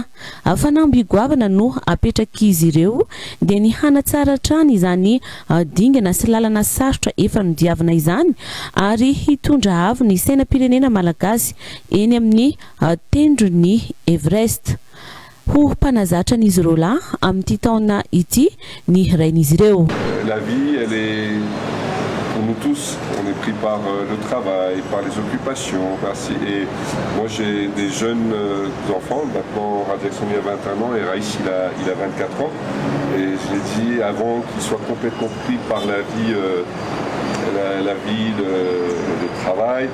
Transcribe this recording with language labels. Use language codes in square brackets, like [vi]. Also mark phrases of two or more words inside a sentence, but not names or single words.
[mg] Fanamby goavana no apetrak'izy ireo dia ny hanatsara trany izany dingana sy lalana sarotra efa nodiavana izany ary hitondra avo ny sainam-pirenena malagasy eny amin'ny tendron'ny Everest. Ho mpanazatra an'izy ireo lahy amin'ity taona ity ny rain'izy ireo. [fr] La vie, elle est pour nous tous, on est pris par le travail, par les occupations. Et moi j'ai des jeunes enfants, maintenant Jackson il a 21 ans et Raïs il a 24 ans. Et je l'ai dit avant qu'ils soient complètement pris par la vie, le travail.